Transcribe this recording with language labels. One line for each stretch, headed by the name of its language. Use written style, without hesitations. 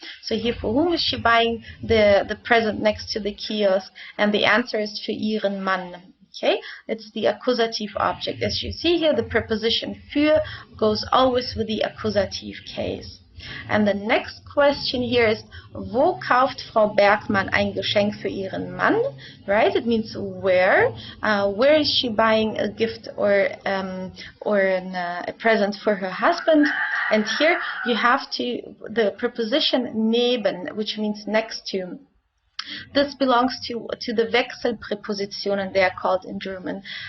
English: So here, for whom is she buying the present next to the kiosk? And the answer is
German: für ihren Mann.
English: Okay, it's the accusative object. As you see here, the preposition für goes always with the accusative case. And the next question here is,
German: wo kauft Frau Bergmann ein Geschenk für ihren Mann?
English: Right? It means where. Where is she buying a gift or a present for her husband? And here you have the preposition neben, which means next to. This belongs to the Wechselpräpositionen, they are called in German.